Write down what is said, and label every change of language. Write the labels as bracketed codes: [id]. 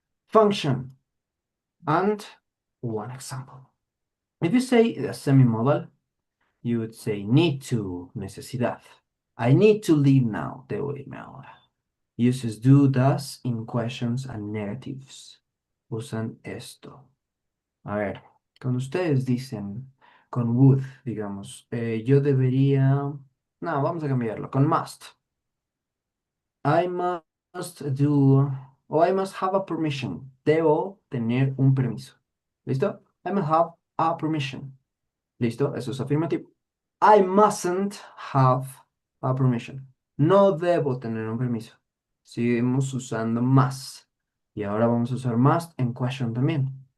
[en] Function and one example. If you say a semi-modal, you would say need to, necesidad. I need to leave now, [es] debo irme ahora. [en] Uses do, does in questions and negatives. [es] Usan esto. A ver, cuando ustedes dicen con would, digamos, yo debería... No, vamos a cambiarlo, con must. [en] I must do, [es] o [en] I must have a permission. [es] Debo tener un permiso. ¿Listo? [en] I must have a permission. [es] ¿Listo? Eso es afirmativo. [en] I mustn't have a permission. [es] No debo tener un permiso. Seguimos usando must. Y ahora vamos a usar must en question también.